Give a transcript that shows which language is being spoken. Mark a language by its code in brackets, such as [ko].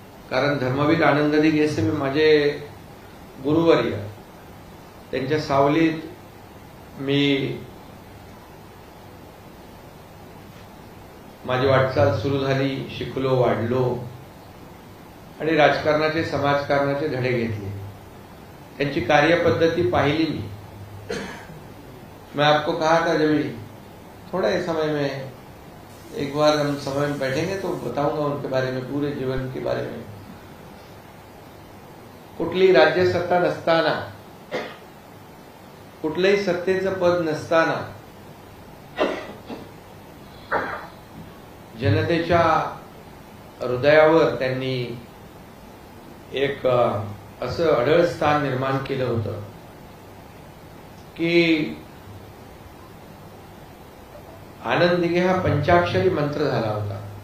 [mr] कारण धर्मवीर आनंद दिघे साहेब माझे गुरुवर्य, त्यांच्या सावलीत मी माझी वाटचाल सुरू झाली, शिकलो, वाढलो आणि राजकारणाचे, समाजकारणाचे धडे घेतले. त्यांची कार्यपद्धति पाहिली मी. [hi] मैं आपको कहा था जब थोड़ा ही समय में एक बार हम समय में बैठेंगे तो बताऊंगा उनके बारे में, पूरे जीवन के बारे में. [mr] कुठली राज्य सत्ता नसताना, कुठलंही सत्तेचं पद नसताना जनतेच्या हृदयावर त्यांनी एक असं अढळ स्थान निर्माण केलं होतं की आनंद दिघे हा पंचाक्षरी मंत्र झाला होता.